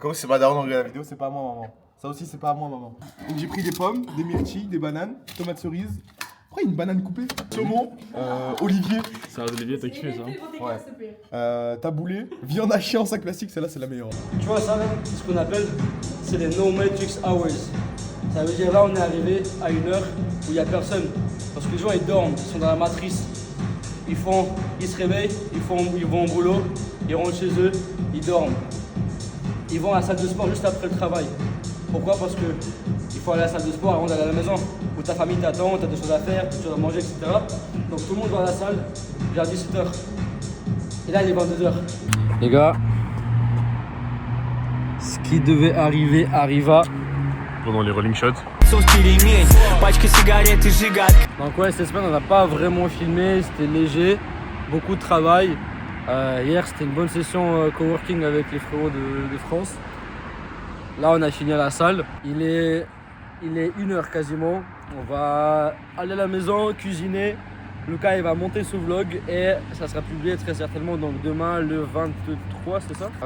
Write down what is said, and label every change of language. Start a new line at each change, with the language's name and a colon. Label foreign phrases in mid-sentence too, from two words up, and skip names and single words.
French: Comme c'est ma daronne, on regarde la vidéo, c'est pas à moi, maman. Ça aussi, c'est pas à moi, maman. Donc j'ai pris des pommes, des myrtilles, des bananes, tomates cerises. Oh, une banane coupée. Saumon, olivier, Ça Olivier, t'as kiffé ça? taboulé, viande hachée en sac plastique, celle-là c'est la meilleure. Tu vois ça là, c'est ce qu'on appelle, c'est les
English: no matrix hours.
French: Ça veut dire là on est arrivé à une heure où il n'y a personne. Parce que les gens ils dorment, ils sont dans la matrice. Ils se réveillent, ils vont au boulot, ils rentrent chez eux, ils dorment. Ils vont à la salle de sport juste après le travail. Pourquoi? Parce que il faut aller à la salle de sport avant d'aller à la maison, où ta famille t'attend, t'as des choses à faire, des choses à manger, etc. Donc tout le monde va à la salle vers 17h. Et là il est 22h. Les gars, ce qui devait arriver arriva. Pendant les
English: rolling shots.
Russian: Соус пельмень, пачка сигарет и жигатка.
French: Donc ouais, cette semaine on n'a pas vraiment filmé, c'était léger, beaucoup de travail. Hier c'était une bonne session coworking avec les frérots de France. Là on a fini à la salle, il est 1h quasiment. On va aller à la maison, cuisiner. Lucas il va monter ce vlog et ça sera publié très certainement donc demain le 23, c'est ça?